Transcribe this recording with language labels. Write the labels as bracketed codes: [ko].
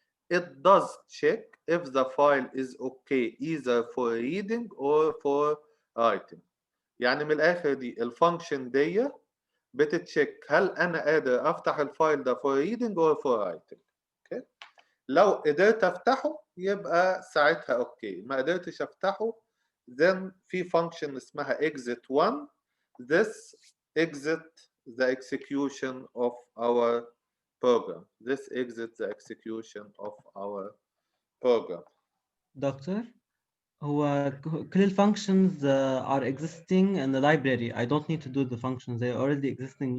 [en] It does check if the file is okay either for reading or for writing. [ar] يعني من الآخر دي الفانكشن دي بتتشيك هل أنا قادر أفتح الفايل ده [en] for reading or for writing. Okay. [ar] لو قدرت أفتحه يبقى ساعتها أوكي، ما قدرتش أفتحه then في function اسمها exit1. [en] This exit the execution of our program. This exits the execution of our program. Doctor, [ar] هو كل [en] الfunctions are existing in the library. I don't need to do the functions. They are already existing.